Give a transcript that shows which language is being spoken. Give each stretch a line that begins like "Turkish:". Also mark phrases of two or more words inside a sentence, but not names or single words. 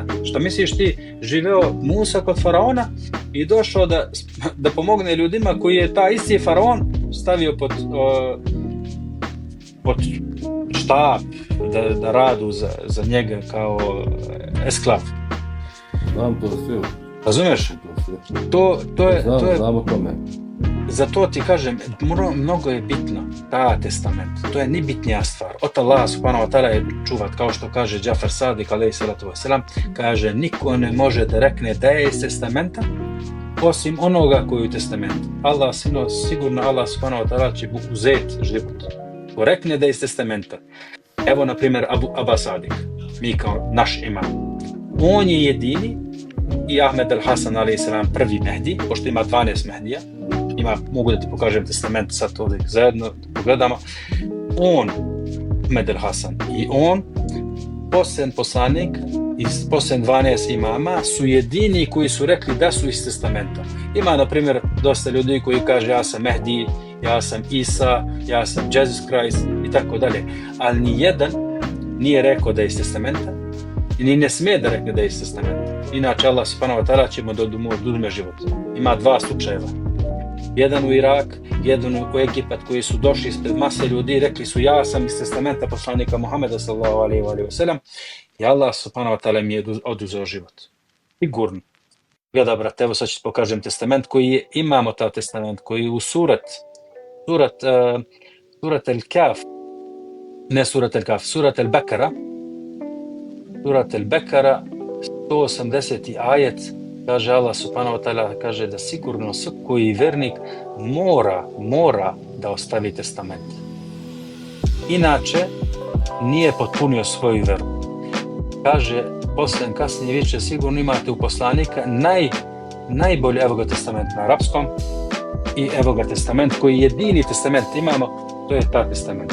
Serbian: Šta misliš ti, živeo Musa kod faraona i došao da pomogne ljudima koji je taj isti faraon stavio pod štab da radu za njega kao esklav. Znam to sve. Razumeš? To je Znam o tome. Zato ti kažem, mnogo je bitno ta testament. To je najbitnija stvar. Od
Arabic: الله سبحانه وتعالى
Serbian: je čuvat, kao što kaže Džafar Sadik
Arabic: عليه الصلاة والسلام,
Serbian: kaže niko ne može da rekne da je iz testamenta osim onoga koji je u testamentu. Sigurno
Arabic: الله سبحانه وتعالى
Serbian: će uzeti život. Ko rekne da je iz testamenta. Evo, na primjer, Aba Sadik, mi kao naš imam. On je jedini i Ahmed al-Hasan
Arabic: عليه السلام
Serbian: prvi Mehdi, pošto ima 12 Mehdija. Mogu da ti pokažem testament sad ovdje zajedno da pogledamo. On, Ahmed al-Hasan, i on, posljednji poslanik i posljednji 12 imama su jedini koji su rekli da su iz testamenta. Ima, na primjer, dosta ljudi koji kaže ja sam Mehdi, ja sam Isa, ja sam Jesus Christ i tako dalje. Ali nijedan nije rekao da je iz testamenta i ni ne smije da rekne da je iz testamenta. Inače,
Arabic: الله سبحانه وتعالى
Serbian: će mu da oduzme život. Ima 2 slučajeva. Jedan u Irak, jedan u Egipat, koji su došli ispred mase ljudi i rekli su ja sam iz testamenta poslanika Muhameda
Arabic: صلى الله عليه وسلم
Serbian: i
Arabic: الله سبحانه وتعالى
Serbian: mi je oduzeo život. Sigurno. Gleda, brate, evo sad ću pokažem testament koji imamo ta testament, koji je u surat al-Kaf, ne surat al-Kaf, surat al-Bekara, 180. ajet, kaže
Arabic: الله سبحانه وتعالى,
Serbian: kaže da sigurno svaki vernik mora da ostavi testament. Inače, nije potpunio svoju veru. Kaže, kasnije vi će sigurno imate u poslanika najbolji evo ga testament na arapskom i evo ga testament koji jedini testament imamo, to je ta testament.